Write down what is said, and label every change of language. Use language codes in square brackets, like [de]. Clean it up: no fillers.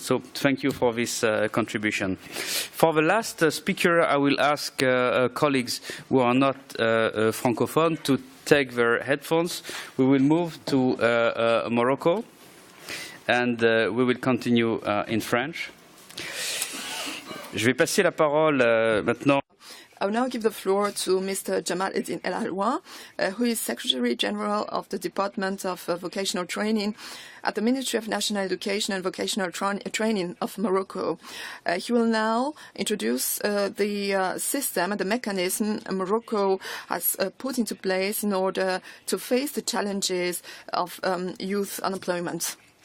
[en] So thank you for this contribution. For the last speaker, I will ask colleagues who are not francophone to take their headphones. We will move to Morocco, and we will continue in French. [fr] Je vais passer la parole maintenant. [en] I will now give the floor to Mr. Jamal Eddine El ALOUA, who is Secretary General of the Department of Vocational Training at the Ministry of National Education and Vocational Training of Morocco. He will now introduce the system and the mechanism Morocco has put into place in order to face the challenges of youth unemployment.